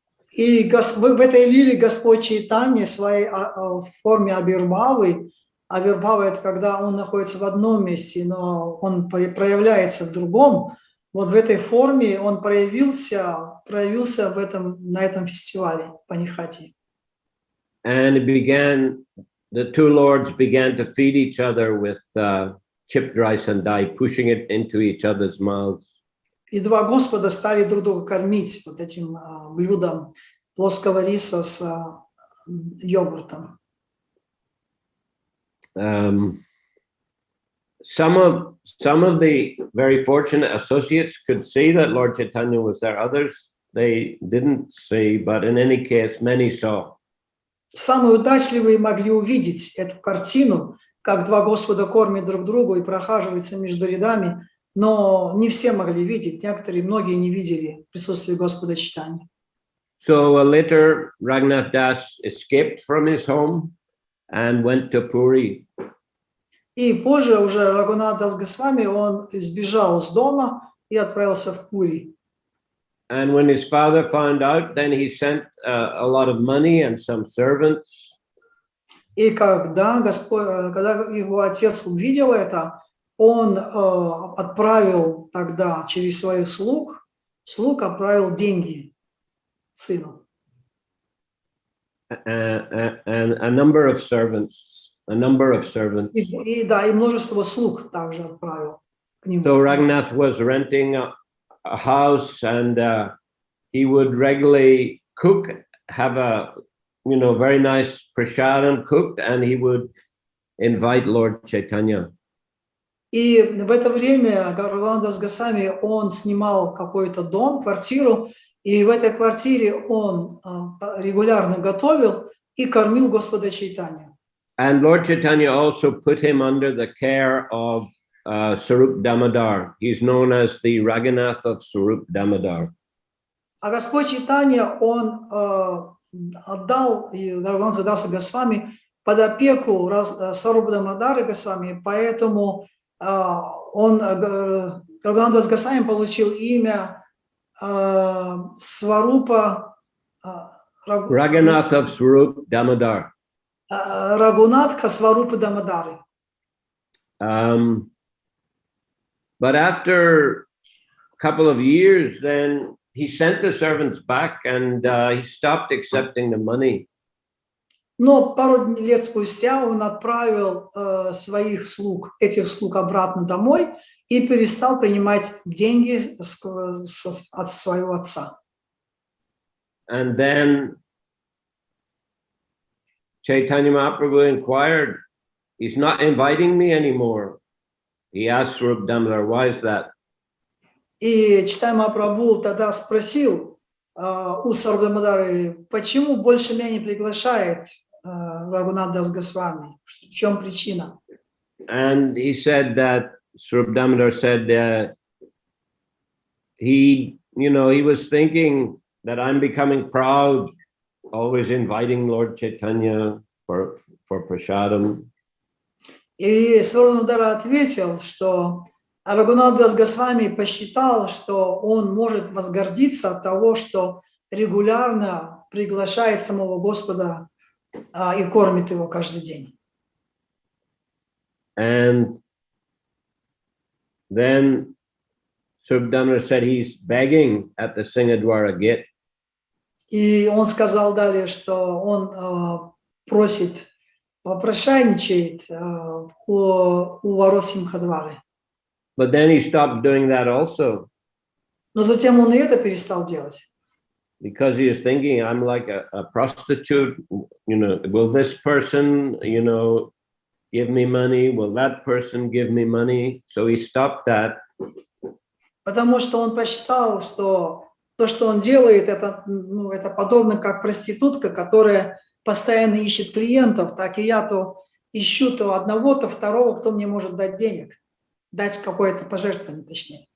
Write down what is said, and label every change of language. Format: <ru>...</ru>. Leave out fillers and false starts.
<ru>И в этой лиле Господь Чайтанья в своей форме Абирбхавы, Абирбхава — это когда он находится в одном месте, но он проявляется в другом. Вот в этой форме он проявился на этом фестивале Панихати.</ru> <en>And the two lords began to feed each other with chipped rice and dye, pushing it into each other's mouths.</en> <ru>И два Господа стали друг друга кормить вот этим блюдом плоского риса с йогуртом.</ru> <en>Some of the very fortunate associates could see that Lord Chaitanya was there. Others, they didn't see, but in any case, many saw.</en> <ru>Самые удачливые могли увидеть эту картину, как два Господа кормят друг другу и прохаживаются между рядами, но не все могли видеть, многие не видели присутствие Господа Чайтаньи.</ru> <en>So later, Raghunath Das escaped from his home and went to Puri.</en> <ru>И позже уже Рагунат Дас Госвами, он сбежал с дома и отправился в Пури.</ru> <en>And when his father found out, then he sent a lot of money and some servants.</en> <ru>И когда его отец увидел это, он отправил тогда через своих слуг отправил деньги сыну.</ru> <en>And a number of servants.</en> <ru>И множество слуг также отправил к нему.</ru> <en>So Raghunath was renting a house, and he would regularly cook, have a very nice prasadam cooked, and he would invite Lord Chaitanya.</en> <ru>И в это время Рагунат Дас Госвами, он снимал какой-то дом, квартиру, и в этой квартире он регулярно готовил и кормил Господа Чайтанью.</ru> <en>And Lord Chaitanya also put him under the care of Swarup Damodar. He's known as the Raghunath of Swarup Damodar.</en> <ru>А Господь Чайтанья, он отдал Рагунату Дасу Госвами под опеку Сварупа Дамодара Госвами, поэтому Рагунат Дас Госвами получил имя Сварупа</ru> <en>Raghunath of Swarup Damodar.</en> <ru>Рагунатха Сварупа Дамодары.</ru> <en>But after a couple of years, then he sent the servants back, and he stopped accepting the money.</en> <ru>Но пару лет спустя он отправил этих слуг обратно домой, и перестал принимать деньги от своего отца.</ru> <en>And then Chaitanya Mahaprabhu inquired, he's not inviting me anymore. He asked Rup Damodar, why is that?</en> <ru>И Чайтанья Махапрабху тогда спросил у Сарвадамадары, почему больше меня не приглашает Рагунат Дас Госвами? В чем причина?</ru> <en>And he said that, Rup Damodar said, he was thinking that I'm becoming proud, always inviting Lord Chaitanya for prasadam.</en> <ru>И Сарвадамадара ответил, что Рагунат Дас Госвами посчитал, что он может возгордиться от того, что регулярно приглашает самого Господа и кормит его каждый день.</ru> <en>And then Srivadamodar said he's begging at the Singadwara gate.</en> <ru>И он сказал далее, что он просит, попрошайничает у ворот Симхадвары.</ru> <en>But then he stopped doing that also.</en> <ru>Но затем он и это перестал делать.</ru> <en>Because he is thinking, I'm like a prostitute, will this person, give me money? Will that person give me money? So he stopped that.</en> <ru>Потому что он посчитал, что то, что он делает, это подобно как проститутка, которая постоянно ищет клиентов, так и я то ищу то одного, то второго, кто мне может дать денег, дать какое-то пожертвование, точнее.</ru>